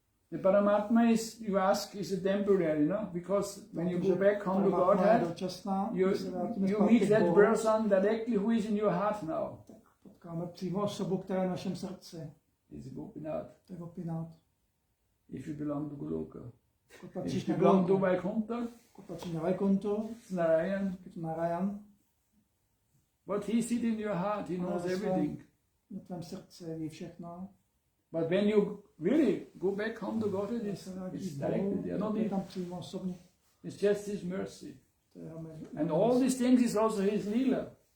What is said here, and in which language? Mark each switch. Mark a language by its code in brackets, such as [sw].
[en] The Paramatma is, you ask, is a temporary, no? Because when you go back home to Godhead, you meet that person directly who is in your heart now. [cs] Potkáme přímo osobu, která je v našem srdci. [en] It's Gopinath. [cs] To je Gopinath. [en] If you belong to Goloka. If you belong to Vaikuntha, [cs] patří na Vaikunthu, [en] it's Narayan. Narayan. But he sits in your heart, he knows everything. [cs] Na tvém srdci ví všechno. [en] But when you really go back home to God, it's directly there. It's just His mercy. And all these things is also His Leela.